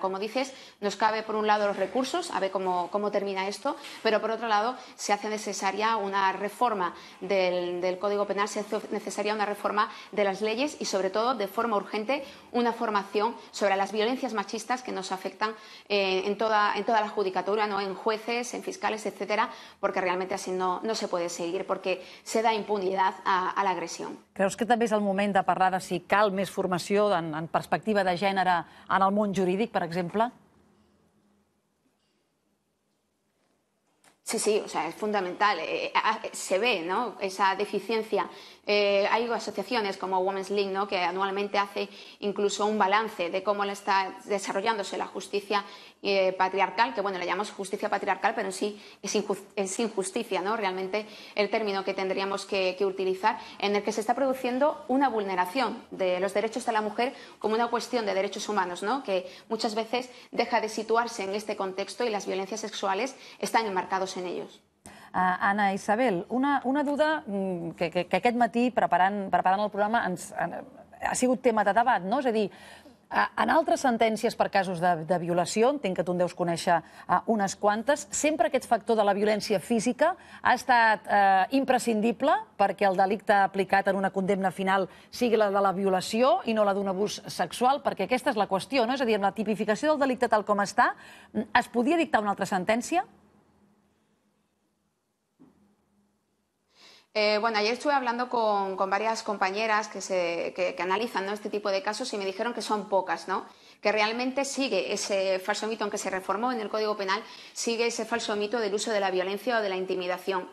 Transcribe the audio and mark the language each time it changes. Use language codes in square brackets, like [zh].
[es] Como dices, nos cabe por un lado los recursos, a ver cómo termina esto, pero por otro lado se hace necesaria una reforma del Código Penal, se hace necesaria una reforma de las leyes y, sobre todo, de forma urgente, una formación sobre las violencias machistas que nos afectan en toda la judicatura, ¿no? En jueces, en fiscales, etcétera, porque realmente así no se puede seguir, porque se da impunidad a la agresión. [ca] Creus que també és el moment de parlar de si cal més formació en perspectiva de gènere en el món jurídic, per exemple? [es] Sí, o sea, es fundamental. Se ve, ¿no?, esa deficiencia. Hay asociaciones como Women's League, ¿no?, que anualmente hace incluso un balance de cómo está desarrollándose la justicia patriarcal, que bueno, le llamamos justicia patriarcal, pero en sí es injusticia, ¿no?, realmente el término que tendríamos que utilizar, en el que se está produciendo una vulneración de los derechos de la mujer como una cuestión de derechos humanos, ¿no?, que muchas veces deja de situarse en este contexto, y las violencias sexuales están enmarcados en ellos. [ca] Anna Isabel, una duda que aquest matí, preparant el programa, ha sigut tema de debat, no? És a dir, en altres sentències per casos de violació, entenc que tu en deus conèixer unes quantes, sempre aquest factor de la violència física ha estat imprescindible perquè el delicte aplicat en una condemna final sigui la de la violació i no la d'un abús sexual, perquè aquesta és la qüestió, no? És a dir, amb la tipificació del delicte tal com està, es podia dictar una altra sentència? [es] Ayer estuve hablando con varias compañeras que analizan, ¿no?, este tipo de casos, y me dijeron que son pocas, ¿no?, que realmente sigue ese falso mito, aunque se reformó en el Código Penal, sigue ese falso mito del uso de la violencia o de la intimidación.